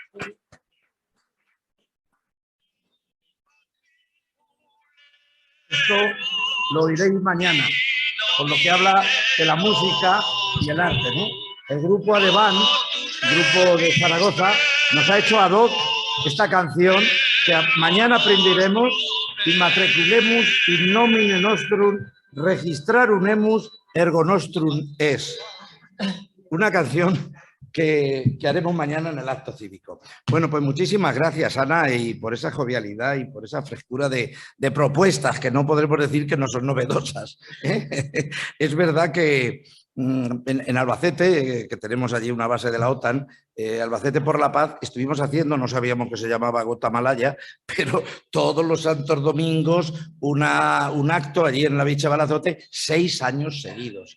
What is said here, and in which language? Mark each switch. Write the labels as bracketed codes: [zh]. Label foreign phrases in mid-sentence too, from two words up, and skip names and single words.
[es] Esto lo oiréis mañana, con lo que habla de la música y el arte, ¿no? El grupo Adebán, grupo de Zaragoza, nos ha hecho [la] ad hoc [es] esta canción que mañana aprenderemos: [la] Immatriculemus in nomine nostrum registrarunemus ergo nostrum es. [es] Una canción que haremos mañana en el acto cívico. Bueno, pues muchísimas gracias, Ana, y por esa jovialidad y por esa frescura de propuestas que no podremos decir que no son novedosas. Es verdad que en Albacete, que tenemos allí una base de la OTAN, Albacete por la Paz, estuvimos haciendo, no sabíamos que se llamaba Gota Malaya, pero todos los santos domingos un acto allí en la Bicha Balazote, 6 años seguidos.